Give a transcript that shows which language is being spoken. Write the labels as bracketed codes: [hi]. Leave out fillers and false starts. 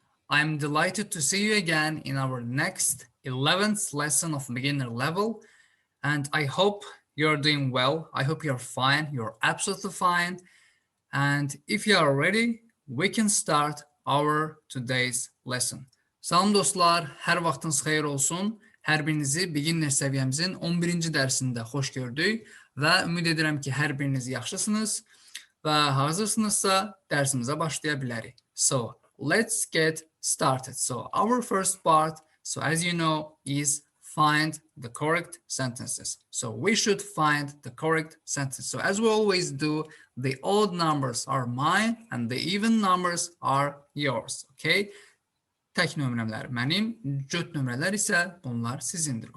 [en] I'm delighted to see you again in our next 11th lesson of beginner level. And I hope you're doing well. I hope you're fine. You're absolutely fine. And if you are ready, we can start our today's lesson. [az] Salam dostlar, hər vaxtınız xeyir olsun. Hər birinizi beginner səviyyəmizin 11-ci dərsində xoş gördük və ümid edirəm ki, hər biriniz yaxşısınız və hazırsınızsa dərsimizə başlaya bilərik. [en] So, let's get started. So, our first part, so as you know, is find the correct sentences. So, we should find the correct sentences. So, as we always do, the odd numbers are mine and the even numbers are yours. Okay? [az] Tək nömrələr mənim, cüt nömrələr isə bunlar sizindir.